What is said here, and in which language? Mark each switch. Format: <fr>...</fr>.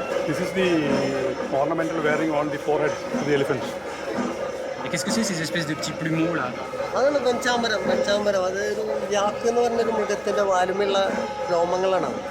<en>This is the ornamental wearing on the forehead of the elephant.</en> <fr>Et qu'est-ce que c'est ces espèces de petits plumeaux là?</fr> <ml>അതാണ് വെഞ്ചാമരം അതൊരു യാക്ക് എന്ന് പറഞ്ഞൊരു മൃഗത്തിന്റെ വാലുമുള്ള രോമങ്ങളാണ്.</ml>